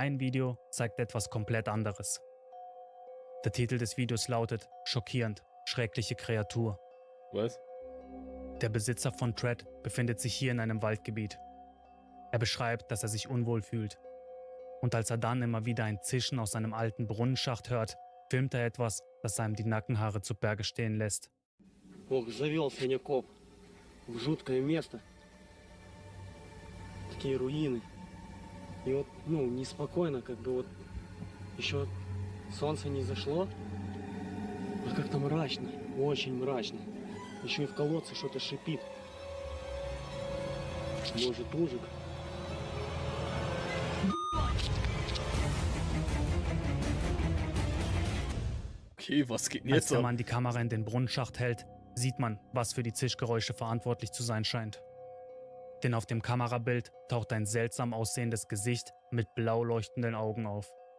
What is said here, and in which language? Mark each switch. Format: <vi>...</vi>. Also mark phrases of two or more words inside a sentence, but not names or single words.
<de>ein Video zeigt etwas komplett anderes. Der Titel des Videos lautet Schockierend, schreckliche Kreatur. Was? Der Besitzer von Thread befindet sich hier in einem Waldgebiet. Er beschreibt, dass er sich unwohl fühlt. Und als er dann immer wieder ein Zischen aus seinem alten Brunnenschacht hört, filmt er etwas, das einem die Nackenhaare zu Berge stehen lässt.</de> <ru>Ох, завел сегодня коп в жуткое место. Такие руины. И вот, неспокойно, как бы вот еще солнце не зашло. Вот как-то мрачно, очень мрачно. Еще и в колодце что-то шипит. Может, ужик.</ru> <de>Okay, was geht denn Als jetzt der ab? Mann die Kamera in den Brunnenschacht hält, sieht man, was für die Zischgeräusche verantwortlich zu sein scheint. Denn auf dem Kamerabild taucht ein seltsam aussehendes Gesicht mit blau leuchtenden Augen auf.</de>